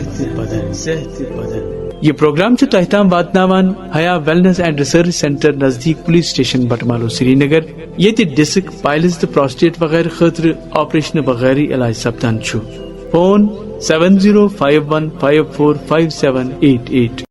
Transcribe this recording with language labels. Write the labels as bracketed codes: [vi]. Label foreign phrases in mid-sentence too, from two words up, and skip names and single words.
[ks] یہ پروگرام تہ تام واتناوان حیا ویلنس اینڈ ریسرچ سینٹر نزدیک پولیس اسٹیشن بٹمالو سری نگر، یہ ڈسک، پائلز تو پروسٹیٹ وغیرہ خاطر آپریشن وغیرہ علاج سپدان. فون 7051545788.